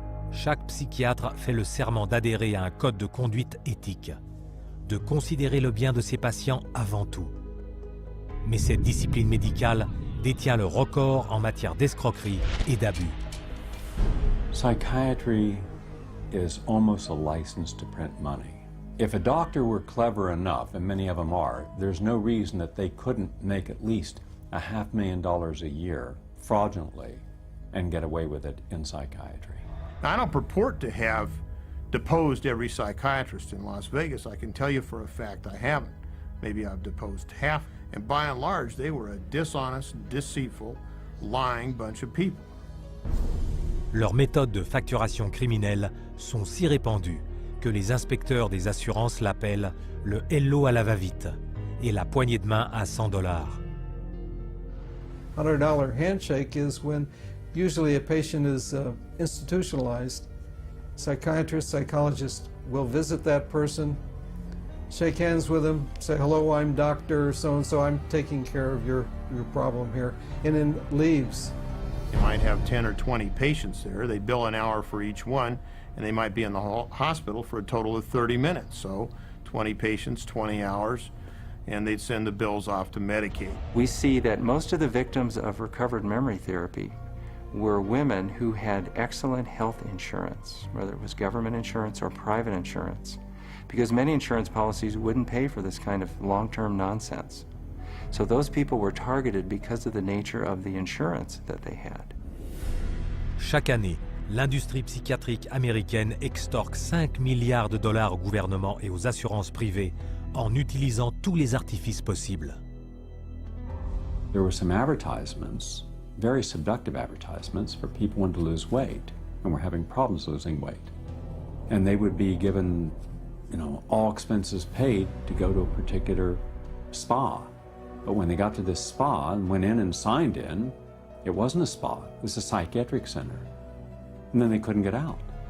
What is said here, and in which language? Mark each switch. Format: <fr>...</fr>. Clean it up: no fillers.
<fr>Chaque psychiatre fait le serment d'adhérer à un code de conduite éthique, de considérer le bien de ses patients avant tout. Mais cette discipline médicale détient le record en matière d'escroquerie et d'abus.</fr> <en>Psychiatry is almost a license to print money. If a doctor were clever enough, and many of them are, there's no reason that they couldn't make at least $500,000 a year fraudulently and get away with it in psychiatry. I don't purport to have deposed every psychiatrist in Las Vegas. I can tell you for a fact I haven't. Maybe I've deposed half. And by and large, they were a dishonest, deceitful, lying bunch of people.</en> <fr>Leurs méthodes de facturation criminelle sont si répandues que les inspecteurs des assurances l'appellent le hello à la va-vite et la poignée de main à $100.</fr> <en>$100 handshake is when usually a patient is institutionalized. Psychiatrist, psychologist will visit that person, shake hands with them, say, hello, I'm Dr. So-and-so, I'm taking care of your problem here, and then leaves. They might have 10 or 20 patients there. They bill an hour for each one, and they might be in the hospital for a total of 30 minutes. So 20 patients, 20 hours, and they'd send the bills off to Medicaid. We see that most of the victims of recovered memory therapy were women who had excellent health insurance, whether it was government insurance or private insurance, because many insurance policies wouldn't pay for this kind of long-term nonsense. So those people were targeted because of the nature of the insurance that they had.</en> <fr>Chaque année, l'industrie psychiatrique américaine extorque 5 milliards de dollars au gouvernement et aux assurances privées en utilisant tous les artifices possibles.</fr> <en>There were some advertisements, very seductive advertisements for people wanting to lose weight and were having problems losing weight. And they would be given, all expenses paid to go to a particular spa. But when they got to this spa and went in and signed in, it wasn't a spa, it was a psychiatric center. And then they couldn't get out.</en>